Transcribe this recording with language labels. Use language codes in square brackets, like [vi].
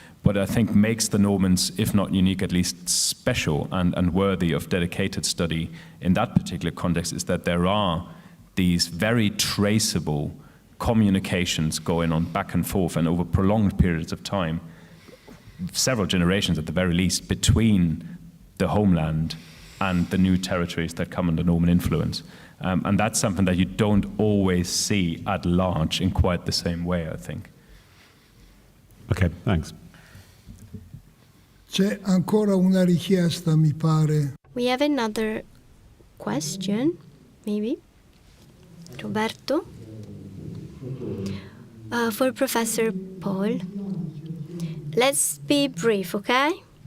[en] But I think makes the Normans, if not unique, at least special and worthy of dedicated study in that particular context is that there are these very traceable communications going on back and forth and over prolonged periods of time, several generations at the very least, between the homeland and the new territories that come under Norman influence. And that's something that you don't always see at large in quite the same way, I think. Okay, thanks. [it] C'è ancora una richiesta, mi pare. [en] We have another question, maybe. Roberto? For Professor Paul. Let's be brief, okay?